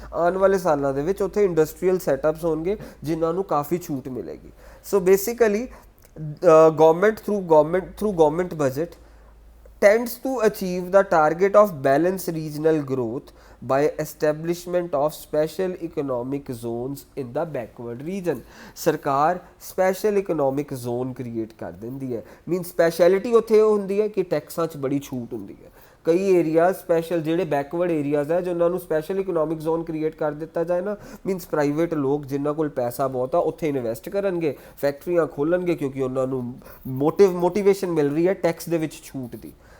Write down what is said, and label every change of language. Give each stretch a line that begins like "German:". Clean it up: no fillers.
Punjabi: ਆਉਣ ਵਾਲੇ ਸਾਲਾਂ ਦੇ ਵਿੱਚ ਉੱਥੇ ਇੰਡਸਟਰੀਅਲ ਸੈਟਅਪਸ ਹੋਣਗੇ ਜਿਨ੍ਹਾਂ ਨੂੰ ਕਾਫੀ ਛੂਟ ਮਿਲੇਗੀ।
English: So basically government through government budget tends to achieve the target of balanced regional growth by establishment of special economic zones in the backward region।
Punjabi: ਸਰਕਾਰ special economic zone create ਕਰ ਦਿੰਦੀ ਹੈ। ਮੀਨਸ ਸਪੈਸ਼ਲਿਟੀ ਉੱਥੇ ਹੁੰਦੀ ਹੈ ਕਿ ਟੈਕਸਾਂ 'ਚ ਬੜੀ ਛੂਟ ਹੁੰਦੀ ਹੈ। ਕਈ ਏਰੀਆਜ਼ ਸਪੈਸ਼ਲ ਜਿਹੜੇ ਬੈਕਵਰਡ ਏਰੀਆਜ਼ ਹੈ ਜਿਨ੍ਹਾਂ ਨੂੰ ਸਪੈਸ਼ਲ ਇਕਨੋਮਿਕ ਜ਼ੋਨ ਕ੍ਰੀਏਟ ਕਰ ਦਿੱਤਾ ਜਾਏ ਨਾ, ਮੀਨਸ ਪ੍ਰਾਈਵੇਟ ਲੋਕ ਜਿਨ੍ਹਾਂ ਕੋਲ ਪੈਸਾ ਬਹੁਤ ਆ ਉੱਥੇ ਇਨਵੈਸਟ ਕਰਨਗੇ, ਫੈਕਟਰੀਆਂ ਖੋਲ੍ਹਣਗੇ ਕਿਉਂਕਿ ਉਹਨਾਂ ਨੂੰ ਮੋਟੀਵੇਸ਼ਨ ਮਿਲ ਰਹੀ ਹੈ ਟੈਕਸ ਦੇ ਵਿੱਚ ਛੂਟ ਦੀ।